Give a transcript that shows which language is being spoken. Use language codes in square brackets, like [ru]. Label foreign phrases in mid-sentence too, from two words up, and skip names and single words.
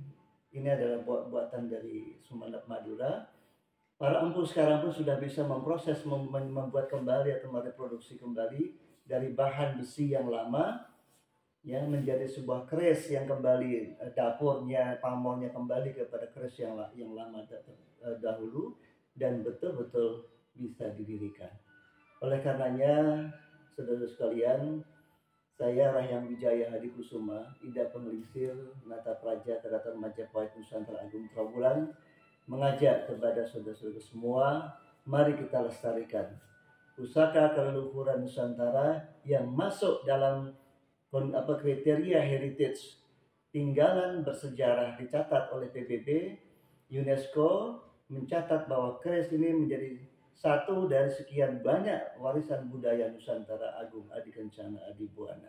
[id] Ini adalah buatan dari Sumeneb Madura, Para empu sekarang pun sudah bisa memproses, membuat kembali atau mereproduksi kembali dari bahan besi yang lama yang menjadi sebuah keris yang kembali, dapurnya, pamornya kembali kepada keris yang lama dahulu, dan betul-betul bisa didirikan. Oleh karenanya, saudara sekalian, saya Rahyam Wijaya Hadikusuma, Ida Penglingsir, Nata Praja Keraton Majapahit Nusantara Agung Trawulan, mengajak kepada saudara-saudara semua, mari kita lestarikan pusaka keleluhuran Nusantara yang masuk dalam kriteria heritage tinggalan bersejarah dicatat oleh PBB. UNESCO mencatat bahwa keris ini menjadi satu dari sekian banyak warisan budaya Nusantara Agung Adi Kencana Adi Buana.